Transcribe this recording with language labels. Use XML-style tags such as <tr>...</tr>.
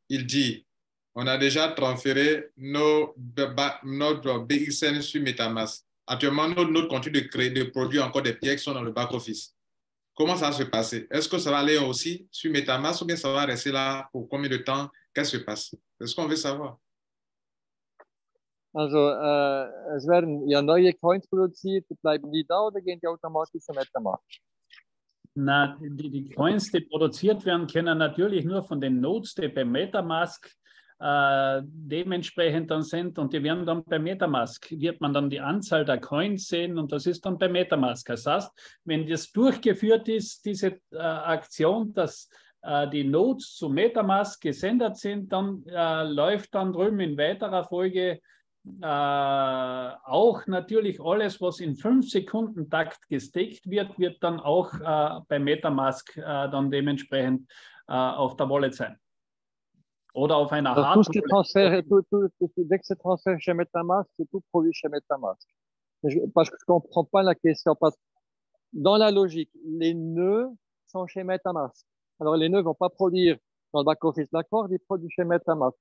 <fr>Il dit, on a déjà transféré notre BXN sur MetaMask. Actuellement, notre continue de créer, de produire encore des pièces qui sont dans le back-office. Comment ça va se passer? Est-ce que ça va aller aussi sur MetaMask ou bien ça va rester là pour combien de temps? Qu'est-ce qui se passe? C'est ce qu'on veut savoir.</fr> <de>Also, es werden ja neue Coins produziert, bleiben die da oder gehen die automatisch zu MetaMask? Na, die Coins, die produziert werden, können natürlich nur von den Nodes, die bei MetaMask dementsprechend dann sind, und die werden dann bei MetaMask, wird man dann die Anzahl der Coins sehen, und das ist dann bei MetaMask. Das heißt, wenn das durchgeführt ist, diese Aktion, dass die Nodes zu MetaMask gesendet sind, dann läuft dann drüben in weiterer Folge auch natürlich alles, was in 5-Sekunden-Takt gesteckt wird, wird dann auch bei MetaMask dann dementsprechend auf der Wallet sein. Oder auf einer Hard-Wallet.</de> <fr>Dès que c'est transféré chez MetaMask, c'est tout produit chez MetaMask. Parce que je ne comprends pas la question. Parce que dans la logique, les nœuds sont chez MetaMask. Alors, les nœuds ne vont pas produire dans le back-office, d'accord, ils produisent chez MetaMask.</fr>